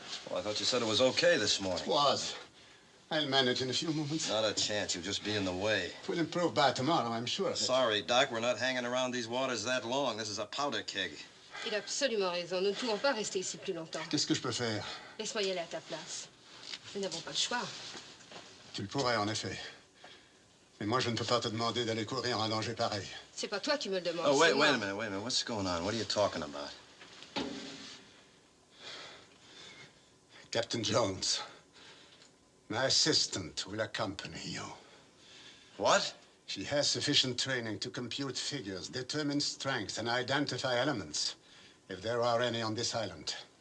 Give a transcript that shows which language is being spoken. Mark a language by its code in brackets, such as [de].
[en] Well, I thought you said it was okay this morning. It was. I'll manage in a few moments. Not a chance. You'll just be in the way. It will improve by tomorrow, I'm sure of it. Sorry, Doc. We're not hanging around these waters that long. This is a powder keg. [fr] Il a absolument raison. Nous ne pouvons pas rester ici plus longtemps. Qu'est-ce que je peux faire? Laisse-moi y aller à ta place. Nous n'avons pas le choix. Tu le pourrais, en effet. Mais moi, je ne peux pas te demander d'aller courir en danger pareil. C'est pas toi qui me le demandes. [en] Oh, wait [fr] c'est moi. [en] a minute. What's going on? What are you talking about? Captain Jones, my assistant will accompany you. What? She has sufficient training to compute figures, determine strength, and identify elements, if there are any on this island.